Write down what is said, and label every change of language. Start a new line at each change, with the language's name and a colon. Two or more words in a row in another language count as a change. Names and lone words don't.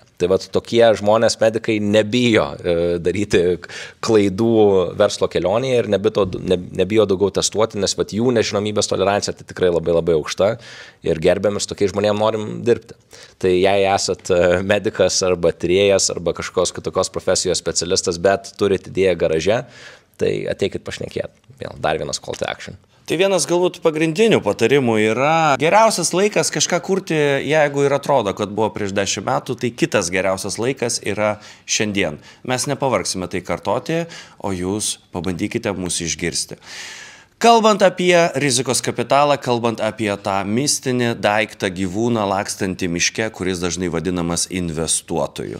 Lithuanian: Tai vat tokie žmonės, medikai, nebijo daryti klaidų verslo kelionėje ir nebijo daugiau testuoti, nes vat jų nežinomybės tolerancija tai tikrai labai labai aukšta ir gerbiam ir su tokiais žmonėm norim dirbti. Tai jei esat medikas arba tyrėjas arba kažkokios kitokios profesijos specialistas, bet turit idėją garaže, tai ateikit pašnekėti. Vėl dar vienas
English: call to action.
Lithuanian: Tai vienas galbūt pagrindinių patarimų yra geriausias laikas kažką kurti, jeigu ir atrodo, kad buvo prieš 10 metų, tai kitas geriausias laikas yra šiandien. Mes nepavargsime tai kartoti, o jūs pabandykite mūsų išgirsti. Kalbant apie rizikos kapitalą, kalbant apie tą mistinį daiktą gyvūną lakstantį miške, kuris dažnai vadinamas investuotoju.